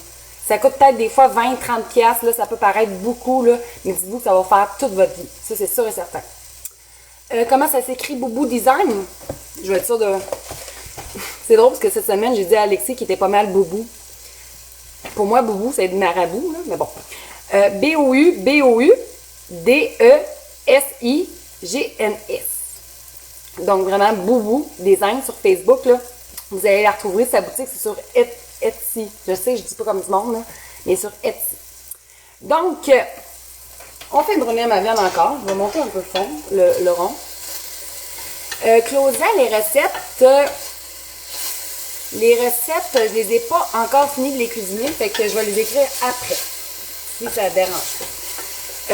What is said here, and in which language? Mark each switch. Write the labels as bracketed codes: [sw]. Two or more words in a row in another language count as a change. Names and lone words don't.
[fr] Ça coûte peut-être des fois 20-30$, là, ça peut paraître beaucoup, là, mais dites-vous que ça va faire toute votre vie. Ça, c'est sûr et certain. Comment ça s'écrit Boubou Design? Je vais être sûre de... C'est drôle parce que cette semaine, j'ai dit à Alexis qu'il était pas mal Boubou. Pour moi, Boubou, c'est de marabout, là, mais bon. B-O-U-B-O-U-D-E-S-I-G-N-S. Donc, vraiment, Boubou Design sur Facebook, là. Vous allez la retrouver, sa boutique, c'est sur Etsy. Je sais, je dis pas comme du monde, là, mais sur Etsy. Donc, on fait brunir ma viande encore. Je vais monter un peu fond, le rond. Claudia, les recettes, je les ai pas encore fini de les cuisiner, fait que je vais les écrire après, si ça dérange pas.